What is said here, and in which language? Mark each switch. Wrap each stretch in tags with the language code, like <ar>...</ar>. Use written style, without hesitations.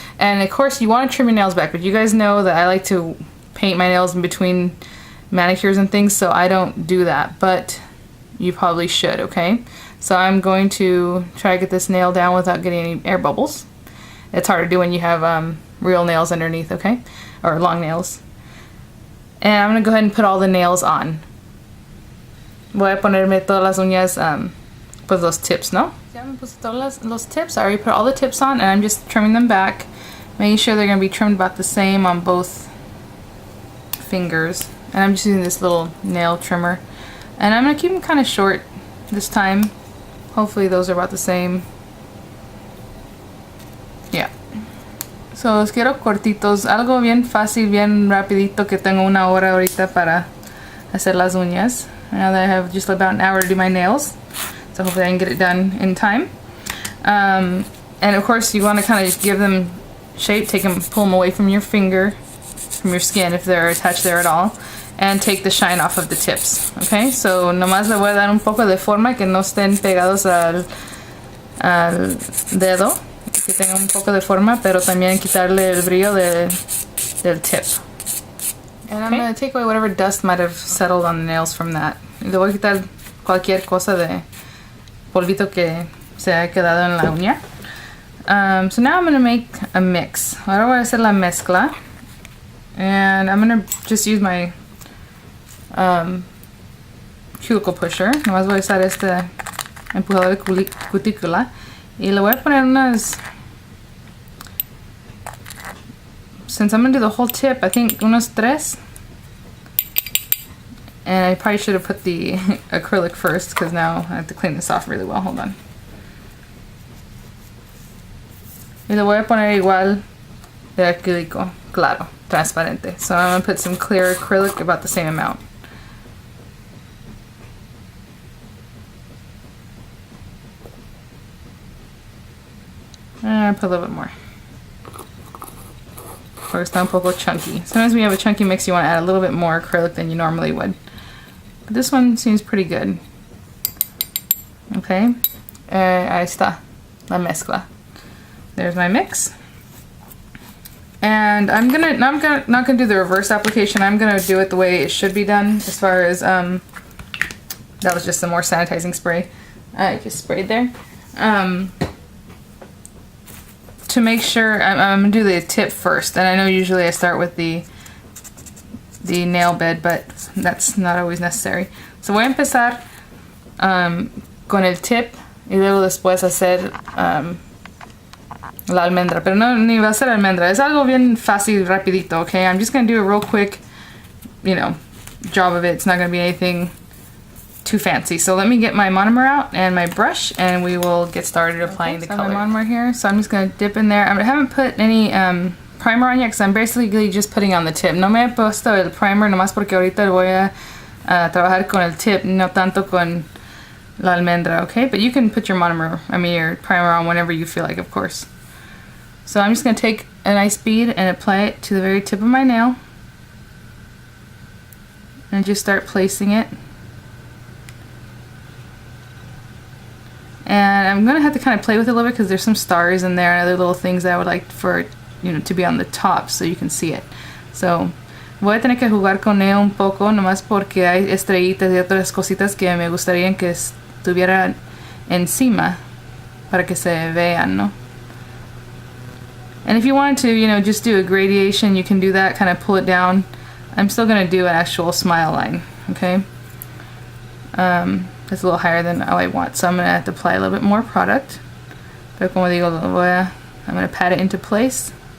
<en>And of course you want to trim your nails back, but you guys know that I like to paint my nails in between manicures and things, so I don't do that, but you probably should, okay? So I'm going to try to get this nail down without getting any air bubbles. It's hard to do when you have real nails underneath, okay? Or long nails. And I'm going to go ahead and put all the nails on.</en> <es>Voy a ponerme todas las uñas, pues los tips, ¿no? Ya me puse todos los tips.</es> <en>I already put all the tips on, and I'm just trimming them back, making sure they're going to be trimmed about the same on both fingers. And I'm just using this little nail trimmer. And I'm going to keep them kind of short this time. Hopefully those are about the same.</en> <es>Yeah. So los quiero cortitos. Algo bien fácil, bien rapidito, que tengo una hora ahorita para hacer las uñas.</es> <en>Now that I have just about an hour to do my nails. So hopefully I can get it done in time. And of course you want to kind of give them shape, pull them away from your finger, from your skin if they're attached there at all, and take the shine off of the tips.</en> <es>Okay, so nomás le voy a dar un poco de forma, que no estén pegados al dedo, que tengan un poco de forma, pero también quitarle el brillo del tip.</es> <en>And I'm going to take away whatever dust might have settled on the nails from that.</en> <es>Y le voy a quitar cualquier cosa de polvito que se ha quedado en la uña.</es> <en>So now I'm going to make a mix.</en> <es>Ahora voy a hacer la mezcla.</es> <en>And I'm going to just use my cuticle pusher.</en> <es>Nomás voy a usar este empujador de cutícula. Y le voy a poner unas...</es> <en>Since I'm going to do the whole tip, I think</en> <es>unos 3.</es> <en>And I probably should have put the acrylic first, because now I have to clean this off really well. Hold on.</en> <es>Y le voy a poner igual de acrílico, claro, transparente.</es> <en>So I'm going to put some clear acrylic, about the same amount. And I put a little bit more. Of course,</en> <es>está un poco</es> <en>chunky. Sometimes when you have a chunky mix, you want to add a little bit more acrylic than you normally would. But this one seems pretty good. Okay,</en> <es>ahí está la mezcla.</es> <en>There's my mix. And I'm not gonna do the reverse application. I'm gonna do it the way it should be done. As far as that was just some more sanitizing spray. I just sprayed there. To make sure, I'm gonna do the tip first. And I know usually I start with the nail bed, but that's not always necessary.</en> <es>So voy a empezar con el tip y luego después hacer la almendra, pero no ni va a ser almendra. Es algo bien fácil, rapidito, okay?</es> <en>I'm just gonna do a real quick, job of it. It's not gonna be anything too fancy. So let me get my monomer out and my brush, and we will get started applying the color. I have my monomer here, so I'm just gonna dip in there. I haven't put any primer on yet, because I'm basically just putting on the tip.</en> <es>No me he puesto el primer nomás porque ahorita voy a trabajar con el tip, no tanto con la almendra, okay?</es> <en>But you can put your your primer on whenever you feel like, of course. So I'm just going to take a nice bead and apply it to the very tip of my nail. And just start placing it. And I'm going to have to kind of play with it a little bit because there's some stars in there and other little things that I would like for, to be on the top so you can see it.</en> <es>So, voy a tener que jugar con ello un poco, nomás porque hay estrellitas y otras cositas que me gustaría que estuvieran encima para que se vean, ¿no?</es> <en>And if you wanted to, just do a gradation, you can do that, kind of pull it down. I'm still going to do an actual smile line, okay? It's a little higher than I want, so I'm going to have to apply a little bit more product.</en> <es>Pero como digo,</es> <en>I'm going to pat it into place.</en>